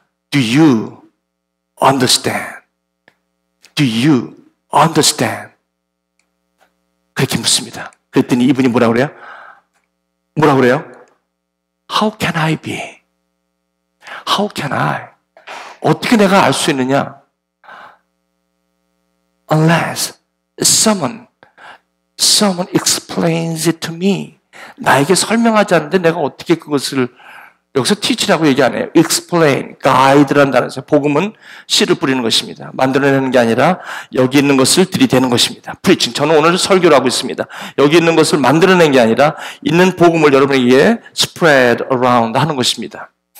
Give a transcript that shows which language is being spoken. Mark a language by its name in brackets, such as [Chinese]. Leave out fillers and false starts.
[English] Do you understand? Do you understand? [Korean] 그렇게 묻습니다. 그랬더니 이분이 뭐라고 그래요? [English] How can I be? How can I? [Korean] 어떻게 내가 알 수 있느냐? [English] Unless someone explains it to me. [Korean] 나에게 설명하지 않는데 내가 어떻게 그것을, 여기서 teach라고 얘기 안 해요. explain, guide라는 단어에서 복음은 씨를 뿌리는 것입니다. 만들어내는 게 아니라 여기 있는 것을 들이대는 것입니다. [English] preaching. [Korean] 저는 오늘 설교를 하고 있습니다. 여기 있는 것을 만들어낸 게 아니라 있는 복음을 여러분에게 [English] spread around [Korean] 하는 것입니다.